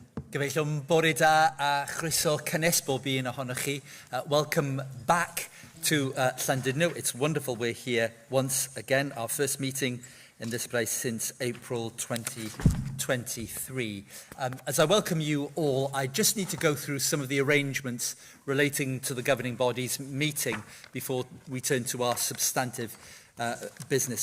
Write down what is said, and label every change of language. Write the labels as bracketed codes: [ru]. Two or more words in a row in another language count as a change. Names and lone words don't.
[cy] Gyfeillwn bore da a chryso cynnes bob un ohonoch chi. [en] Welcome back to Llandudno. It's wonderful we're here once again, our first meeting in this place since April 2023. As I welcome you all, I just need to go through some of the arrangements relating to the governing body's meeting before we turn to our substantive business.